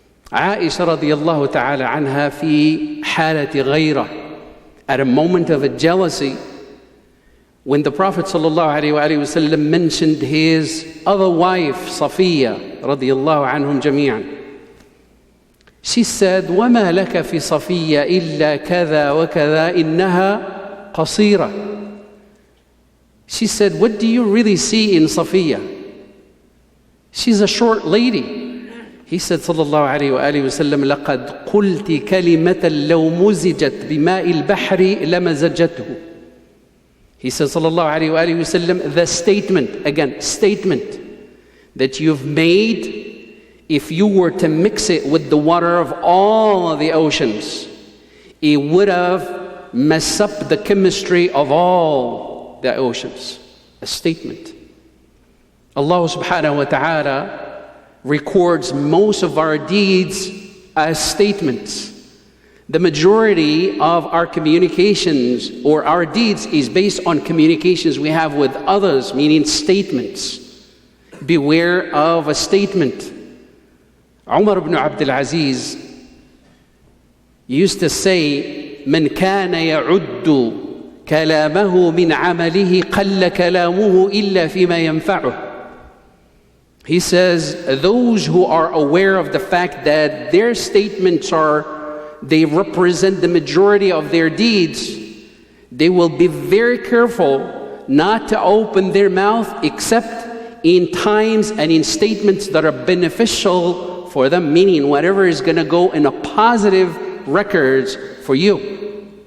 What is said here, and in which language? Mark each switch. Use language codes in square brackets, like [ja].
[en] Aisha radiyallahu ta'ala anha [ar] fi halati ghayra, [en] at a moment of a jealousy, when the Prophet ﷺ mentioned his other wife, Safiya radiyallahu anhum jami'an, she said, [ar] وَمَا لَكَ فِي صَفِيَّ إِلَّا كَذَا وَكَذَا إِنَّهَا قَصِيرَةٌ. [en] She said, what do you really see in Safiya? She's a short lady. He said, [ar] sallallahu alayhi wa sallam, لَقَدْ قُلْتِ كَلِمَةً لَوْ مُزِجَتْ بِمَاءِ الْبَحْرِ لَمَزَجَتْهُ. [en] He said, sallallahu alayhi wa sallam, the statement, again, statement that you've made, if you were to mix it with the water of all of the oceans, it would have messed up the chemistry of all the oceans. A statement. Allah subhanahu wa ta'ala records most of our deeds as statements. The majority of our communications or our deeds is based on communications we have with others, meaning statements. Beware of a statement. Umar ibn Abdulhadi used to say, [ar] من كان يعد كلامه من عمله قل كلامه إلا فيما ينفعه. [en] He says, those who are aware of the fact that their statements they represent the majority of their deeds, they will be very careful not to open their mouth except in times and in statements that are beneficial for them, meaning whatever is going to go in a positive records for you.